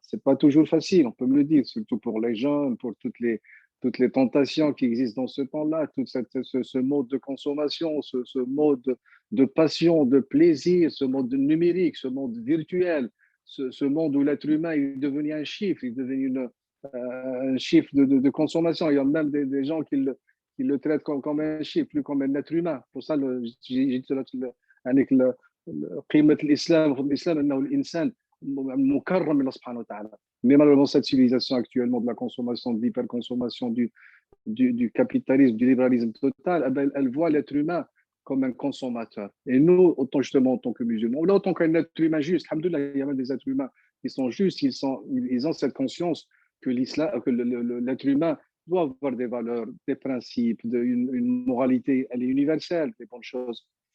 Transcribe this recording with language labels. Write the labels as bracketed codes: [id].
[fr] C'est pas toujours facile, on peut me le dire, surtout pour les jeunes, pour toutes les tentations qui existent dans ce temps-là, ce mode de consommation, ce mode de passion, de plaisir, ce mode numérique, ce monde virtuel, ce monde où l'être humain est devenu un chiffre, il est devenu un chiffre de consommation. Il y a même des gens qui le traitent comme un chiffre, plus comme un être humain. Pour ça, j'ai dit [ar] قيمة الإسلام أنه الإنسان مكرم من الله سبحانه وتعالى. [fr] Mais malheureusement, cette civilisation actuellement de la consommation, de l'hyperconsommation, du capitalisme, du libéralisme total, elle voit l'être humain comme un consommateur. Et nous, autant justement en tant que musulmans, ou là, autant qu'un être humain juste, alhamdoulilah, il y a même des êtres humains qui sont justes, ils ont cette conscience que l'être humain doit avoir des valeurs, des principes, une moralité, elle est universelle, des bonnes choses.